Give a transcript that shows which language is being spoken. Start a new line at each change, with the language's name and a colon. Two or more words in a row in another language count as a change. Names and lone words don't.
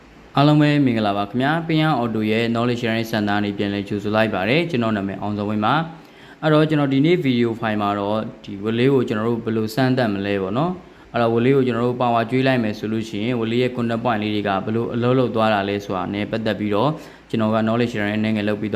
Burmese: အားလုံးပဲမင်္ဂလာပါခင်ဗျာ Pinn Auto ရဲ့
English: knowledge sharing center
Burmese: နေပြန်လဲကြိုဆိုလိုက်ပါတယ်ကျွန်တော်နာမည်အောင်စောဝင်းပါအဲ့တော့ကျွန်တော်ဒီနေ့
English: video file
Burmese: မှာတော့ဒီဝလေးကိုကျွန်တော်တို့ဘယ်လိုစမ်းသပ်မလဲပေါ့နော်အဲ့တော့ဝလေးကိုကျွန်တော်တို့ power ကျွေးလိုက်မယ်ဆိုလို့ရှိရင်ဝလေးရဲ့
English: content point
Burmese: လေးတွေကဘယ်လိုအလုပ်လုပ်သွားတာလဲဆိုတာနဲ့ပတ်သက်ပြီးတော့ကျွန်တော်က
English: knowledge sharing
Burmese: အနေနဲ့လုပ်ပြီး